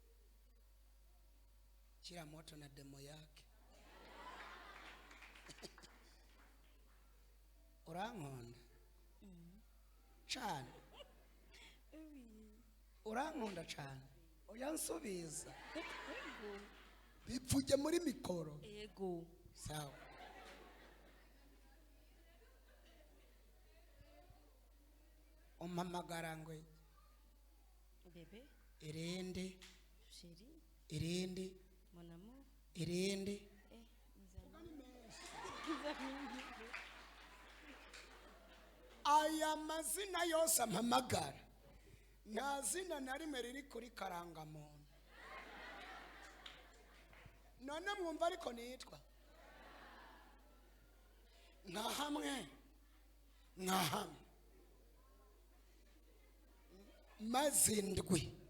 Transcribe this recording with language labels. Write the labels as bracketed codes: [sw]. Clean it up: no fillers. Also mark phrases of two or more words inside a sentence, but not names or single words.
[sw] Kila moto na demo yake. [rw] urankunda cyane urankunda cyane oya nsubiza bipfuge muri mikoro yego sawa umpamagara ngo bebe irindi chéri irindi [fr] mon amour [rw] irindi aya mazina yose ampamagara nta zina na rimwe riri kuri karangamuntu none mwumva ariko nitwa nka hamwe mazindwi